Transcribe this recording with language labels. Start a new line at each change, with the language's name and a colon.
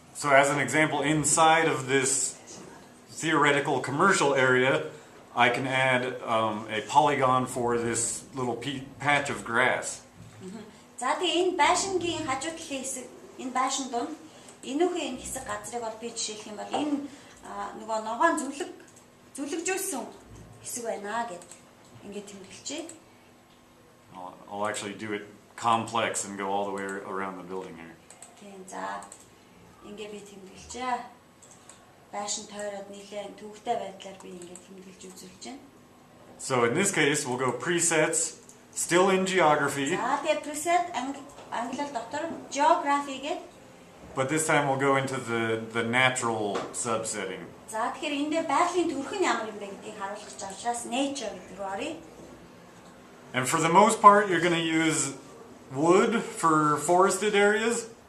English: So as an example, inside of this theoretical commercial area, I can add a polygon for this little patch of grass.
Mongolian: За тэгээ энэ байшингийн хажуу талын хэсэг, энэ байшин донд энүүхий энэ хэсэг газрыг бол би жишээлх юм бол энэ нөгөө ногоон зүлэгжүүлсэн хэсэг байна гэд ингээд тэмдэглэжээ.
English: I'll actually do it complex and go all the way around the building here.
Mongolian: Тийм за ингээд би тэмдэглэжээ. Байшин тойроод нэлээд төвөгтэй байдлаар би ингээд тэмдэглэж үзүүлж байна.
English: So in this case, we'll go presets. Still in geography.
Mongolian: За тэгээ preset англиар доктор geography гэдэг.
English: But this time we'll go into the natural subsetting.
Mongolian: За тэгэхээр энэ дээр байгалийн төрх нь ямар юм бэ гэдгийг харуулах гэж учраас nature гэдэг рүү оръё.
English: And for the most part you're going to use wood for forested areas?